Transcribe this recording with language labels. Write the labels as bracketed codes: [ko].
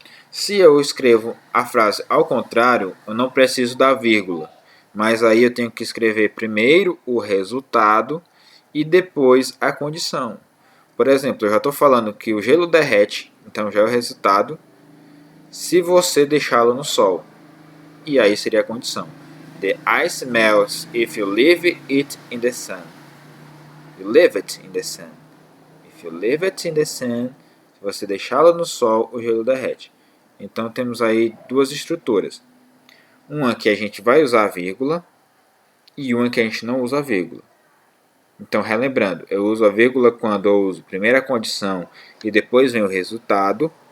[pt] Se eu escrevo a frase ao contrário, eu não preciso da vírgula, mas aí eu tenho que escrever primeiro o resultado e depois a condição. Por exemplo, eu já estou falando que o gelo derrete, então já é o resultado, se você deixá-lo no sol. E aí seria a condição. [en] The ice melts if you leave it in the sun. You leave it in the sun. If you leave it in the sun, [pt] se você deixá-lo no sol, o gelo derrete. Então temos aí duas estruturas. Uma que a gente vai usar vírgula e uma que a gente não usa vírgula. Então, relembrando, eu uso a vírgula quando eu uso primeiro a condição e depois vem o resultado.